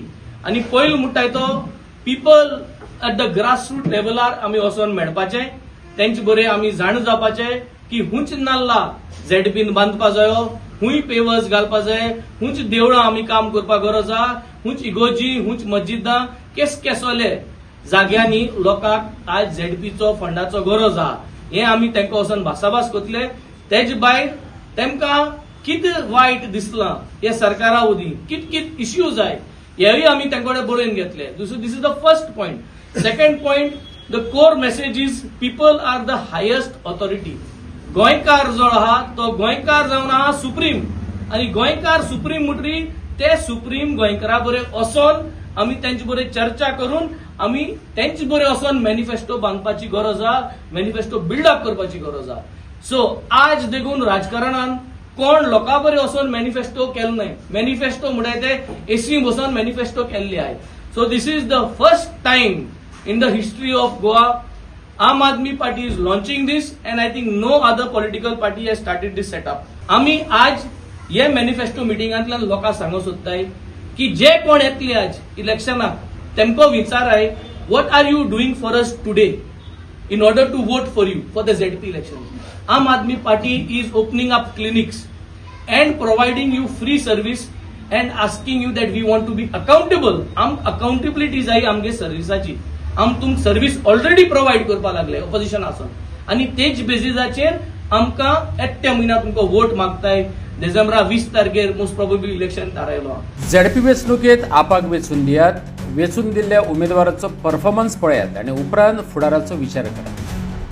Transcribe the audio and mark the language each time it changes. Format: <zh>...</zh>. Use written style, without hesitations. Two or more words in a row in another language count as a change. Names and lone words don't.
<kok>आनी पयलो म्हणटाय तो</kok> <en>people at the grass root level</en> <kok>आमी वचोन मेळपाचे तेंचे बरें आमी जाण जावपाचे की हुंच नाल्ला झेडपीन बांदपा जायो, हुंय पेवर्स घालपा जाय, हुंच देवळां आमी काम करपाक गरज आहा, हुंच इगोजी हुंच मस्जिदां केसोले जाग्यांनी लोकांक आज झेडपीचो फंडाचो गरज आहा. हे आमी तांकां वचोन भासाभास करतले. तेजे भायर तेमकां कितें वायट दिसलां हे सरकारा वरवीं कित इश्यूज जाय हेवूय आमी तांचे कडेन बरोवन घेतले.</kok> <en>This is the first point. Second point, the core message is people are the highest authority.</en> <kok>गोंयकार जो आहा तो गोंयकार जावन आहा सुप्रीम आनी गोंयकार सुप्रीम म्हणटरी ते सुप्रीम गोंयकारा बरें वचोन आमी तेंचे बरें चर्चा करून आमी तेंचे बरें वचोन मॅनिफेस्टो बांदपाची गरज आहा,</kok> <en>manifesto build-up</en> <kok>करपाची गरज आहा. सो आज देखून राजकारणान कोण लोकां बरें वचून मॅनिफेस्टो केलो न्हय. मॅनिफेस्टो म्हणटाय ते एसी बसून मॅनिफेस्टो केल्ले आहे.</kok> <en>So this is the first time in the history of Goa, Aam Aadmi Party is launching this, and I think no other political party has started this setup.</en> <kok>आम्ही आज ये मॅनिफेस्टो मिटिंगांतल्यान लोकांक सांगूंक सोदताय की जे कोण येतले आज इलेक्शनाक तेमको विचाराय</kok> <en>what are you doing for us today in order to vote for you for the ZP election. Aam Aadmi Party is opening up clinics and providing you free service and asking you that we want to be accountable.</en> <kok>Accountability जाय आमगे सर्विसाची. तुमक</kok> <en>service already provide</en> <kok>करपा लागले ऑपोजिशन आसून आणि तेच बेसिसाचेर आमकां येत्या म्हयन्याक तुमकां वोट मागताय. डिसेंबरा 20 तारखेर</kok> <en>most probably</en> <kok>इलेक्शन थारायलो. झेडपी वेंचणुकेत आपाक वेचून दियात. वेचून दिल्ल्या उमेदवाराचो परफॉर्मन्स पळयात आणि उपरांत फुडाराचो विचार करात.</kok>